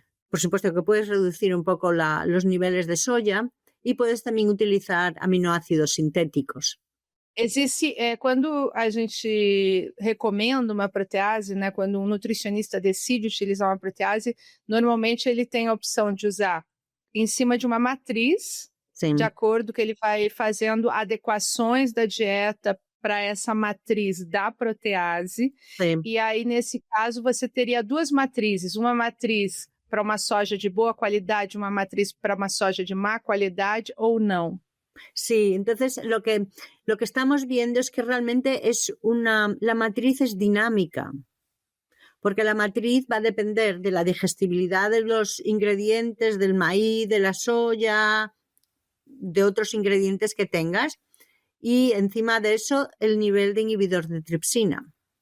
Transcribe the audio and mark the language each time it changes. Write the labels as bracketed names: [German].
[Spanish] Por supuesto que puedes reducir un poco los niveles de soya y puedes también utilizar aminoácidos sintéticos. [Portuguese] Existe, quando a gente recomenda uma protease, né, quando um nutricionista decide utilizar uma protease, normalmente ele tem a opção de usar em cima de uma matriz, Sim. de acordo que ele vai fazendo adequações da dieta para essa matriz da protease. Sim. E aí, nesse caso, você teria duas matrizes, uma matriz para uma soja de boa qualidade, uma matriz para uma soja de má qualidade ou não? [Spanish] Sí, entonces lo que estamos viendo es que realmente la matriz es dinámica, porque la matriz va a depender de la digestibilidad de los ingredientes, del maíz, de la soya, de otros ingredientes que tengas, y encima de eso el nivel de inhibidor de tripsina.